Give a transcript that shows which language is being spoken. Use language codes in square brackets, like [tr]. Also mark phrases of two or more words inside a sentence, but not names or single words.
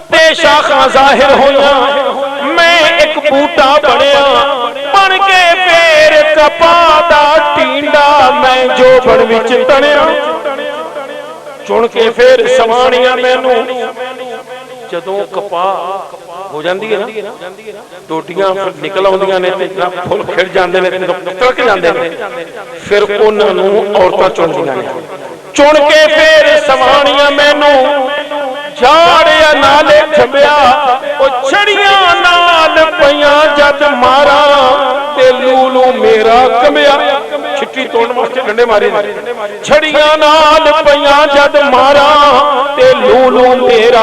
[pa] شاخاں ظاہر ہویاں میں ایک بوٹا بنیا بن کے پھر کپا دا ٹینڈا میں جو بن وچ تنیا چن کے پھر سوانیاں مینوں جدوں کپا ہو جاندی ہے نا ٹوٹیاں نکل آندیاں نے تے پھل کھڑ جاندے نے تڑک جاندے نے پھر انہاں نوں عورتاں چندیاں نے چن کے پھر سوانیاں مینوں جھاڑیا نالے جھمیا او چھڑیاں نال پیاں جد مارا تے لولو میرا کمیا چھٹی توڑن واسطے ڈنڈے مارے چھڑیاں نال پیاں جد مارا تے لولو میرا